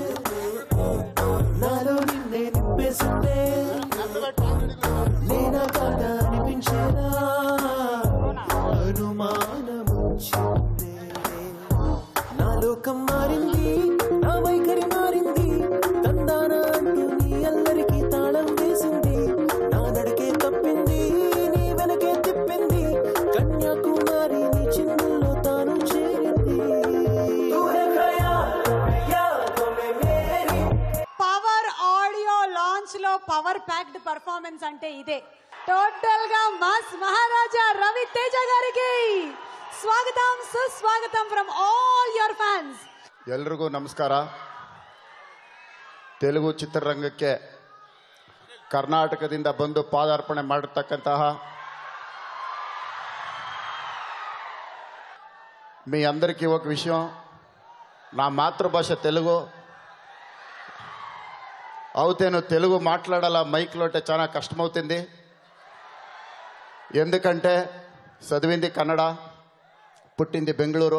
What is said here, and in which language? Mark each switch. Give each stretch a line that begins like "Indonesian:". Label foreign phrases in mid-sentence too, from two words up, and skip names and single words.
Telugu: నాలో నిన్నే నింపేసిందే, నేనా కాదా అనిపించేదా అనుమానం వచ్చిందే, నా లోకం మారింది నా వైఖరి మారింది, తందాన అంటూ నీ అల్లరికి తాళం వేసింది, నా నడకే తప్పింది నీ వెనకే తిప్పింది, కన్యాకుమారి నీ చిన్నుల్లో తాను చేరింది.
English: Power audio launch లో power packed performance
Telugu: అంటే ఇదే. టోటల్ గా మాస్ మహారాజా రవితేజ గారికి స్వాగతం సుస్వాగతం
English: from all your fans.
Kannada: ಎಲ್ರಿಗೂ ನಮಸ್ಕಾರ. ತೆಲುಗು ಚಿತ್ರರಂಗಕ್ಕೆ ಕರ್ನಾಟಕದಿಂದ ಬಂದು ಪಾದಾರ್ಪಣೆ ಮಾಡಿರ್ತಕ್ಕಂತಹ
Telugu: మీ అందరికీ ఒక విషయం, నా మాతృభాష తెలుగు అవుతేను తెలుగు మాట్లాడాల మైక్లో అంటే చాలా కష్టమవుతుంది. ఎందుకంటే చదివింది కన్నడ, పుట్టింది బెంగళూరు.